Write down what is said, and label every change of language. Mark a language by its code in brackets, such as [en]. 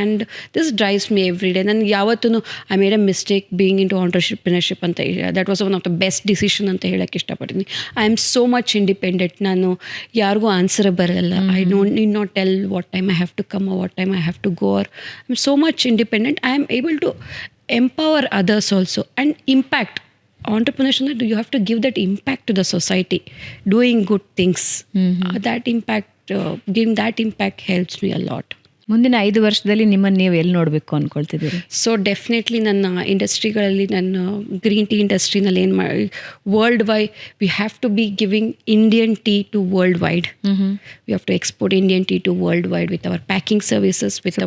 [en] And this drives me every day. [kn] ನನಗೆ ಯಾವತ್ತೂ [en] I made a mistake being into entrepreneurship ಅಂತ, that was one of the best decision [kn] ಅಂತ ಹೇಳೋಕ್ಕೆ ಇಷ್ಟಪಡ್ತೀನಿ. [en] I am so much independent. [kn] ನಾನು ಯಾರಿಗೂ answer ಬರಲ್ಲ. [en] I need not tell what time I have to come, what time I have to go. I am so much independent. I am able to empower others also and impact. Entrepreneurship, you have to give that impact to the society, doing good things. That impact, giving that impact helps me a lot. [kn] ಮುಂದಿನ 5 ವರ್ಷದಲ್ಲಿ ನಿಮ್ಮನ್ನು ನೀವು ಎಲ್ಲಿ ನೋಡಬೇಕು ಅಂದ್ಕೊಳ್ತಿದ್ದೀರಿ? So definitely ನನ್ನ ಇಂಡಸ್ಟ್ರಿಗಳಲ್ಲಿ, ನನ್ನ green tea ಇಂಡಸ್ಟ್ರಿನಲ್ಲಿ ಏನು ಮಾಡಿ, [en] World wide we have to be giving Indian tea to world wide. We have to export Indian tea to world wide with our packing services, with